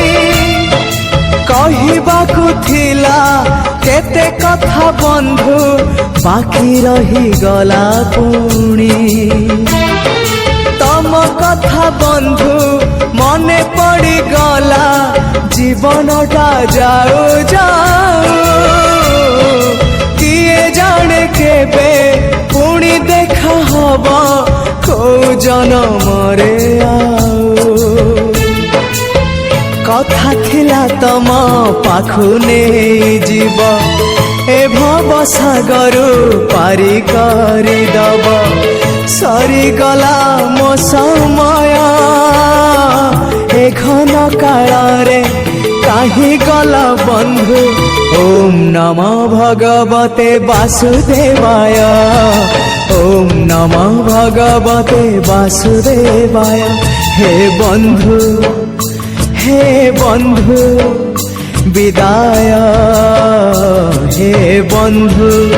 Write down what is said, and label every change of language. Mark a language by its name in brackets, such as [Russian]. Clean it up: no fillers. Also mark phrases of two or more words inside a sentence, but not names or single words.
[Odia] କହିବାକୁ ଥିଲା କେତେ କଥା ବନ୍ଧୁ ବାକି ରହି ଗଲା ପୁଣି ତମ କଥା ବନ୍ଧୁ ମନେ ପଡ଼ି ଗଲା ଜୀବନଟା ଯାଉ ଯାଉ କିଏ ଜାଣେ କେବେ ପୁଣି ଦେଖା ହବା କୋ ଜନ୍ମ ରେ ଆଓ କଥା ଥିଲା ତମ ପାଖୁ ନାହିଁ ଜୀବ ଏ ଭବ ସାଗର ପାରି କରି ଦବ ସରି ଗଲା ମୋ ସମୟ ଏ ଘନ କାଳ ରେ କାହେ ଗଲା ବନ୍ଧୁ [Sanskrit] ओम नमः भगवते वासुदेवाय ओम नमः भगवते वासुदेवाय [Odia] ହେ ବନ୍ଧୁ ବିଦାୟ ହେ ବନ୍ଧୁ